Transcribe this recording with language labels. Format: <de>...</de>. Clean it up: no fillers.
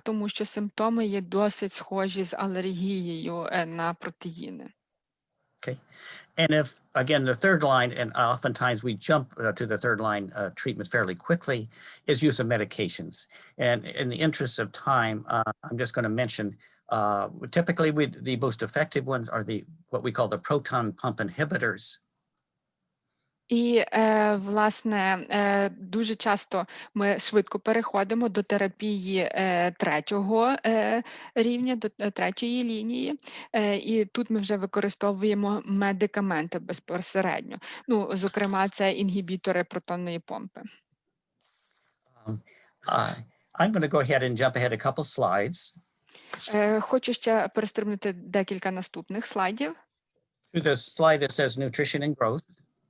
<uk>Тому що симптоми є досить схожі з алергією на протеїни.</uk> <en>Okay, and if, again, the third line, and oftentimes we jump to the third line treatment fairly quickly, is use of medications. And in the interest of time, I'm just going to mention, typically the most effective ones are what we call the proton pump inhibitors.</en> <uk>І, власне, дуже часто ми швидко переходимо до терапії третього рівня, до третьої лінії, і тут ми вже використовуємо медикаменти безпосередньо. Ну, зокрема, це інгібітори протонної помпи.</uk> <en>I'm going to go ahead and jump ahead a couple slides.</en> <uk>Хочу ще перестрибнути декілька наступних слайдів.</uk> <en>To the slide that says nutrition and growth.</en>